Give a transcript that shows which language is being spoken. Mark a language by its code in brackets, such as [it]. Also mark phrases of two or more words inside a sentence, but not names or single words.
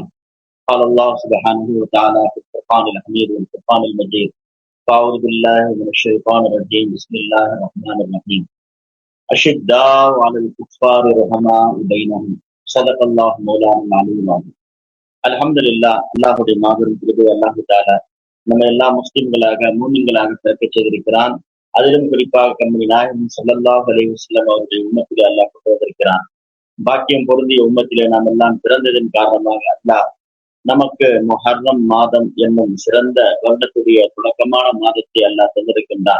[ar] قال الله سبحانه وتعالى في القرآن الحميد والقرآن المجيد: أعوذ بالله من الشيطان الرجيم. بسم الله الرحمن الرحيم. أشداء على الكفار رحماء بينهم. صدق الله مولانا العلي العظيم. الحمد لله. [ta] அல்லாஹுடைய மாபெரும் கிருபை [ar] الله تعالى [ta] நம்ம எல்லா முஸ்லிம்களாக மூமின்களாக பிறக்கச் செய்திருக்கிறான். அதிலும் குறிப்பாக கண்மணி நாயகம் [ar] صلى الله عليه وسلم [ta] அவருடைய உம்மத்திலே அல்லாஹ் கொண்டு வந்திருக்கிறான். பாக்கியம் பொருந்திய உம்மத்திலே நாம் எல்லாம் பிறந்ததன் காரணமாக அல்லாஹ் நமக்கு முஹர்ரம் மாதம் என்னும் சிறந்த வருடத்துடைய தொடக்கமான மாதத்தை அல்லாஹ் தந்திருக்கின்றான்.